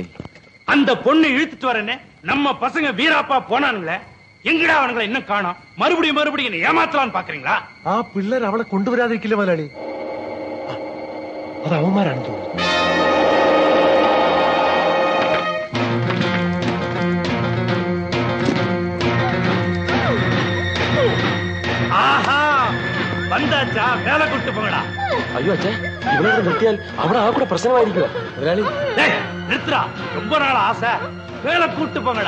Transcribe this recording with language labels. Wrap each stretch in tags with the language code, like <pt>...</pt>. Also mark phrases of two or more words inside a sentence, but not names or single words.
<ta>அந்த பொண்ணு இழுத்துட்டு வரனே நம்ம பசங்க வீராப்பா போனானுங்களே, எங்கடா அவனுங்களை இன்னும் காணோம்? மறுபடியும் ஏமாத்தலான்னு பாக்குறீங்களா?</ta> <ml>ആ പിള്ളേർ അവളെ കൊണ്ടുവരാതിരിക്കില്ല മുതലാളി. അത് അവന്മാരാണ് തോന്നുന്നു.</ml> <ta>ஆஹா, வந்தாச்சா? வேலை கூட்டு போங்கடா.</ta> <ml>അയ്യോ അച്ഛാ, ഇവിടെ നിർത്തിയാൽ അവിടെ ആ കൂടെ പ്രശ്നമായിരിക്കുമോ മുതലാളി?</ml> <ta>நிறுத்துறா, ரொம்ப நாள் ஆசை. வேலை கூட்டு போங்கடா.</ta>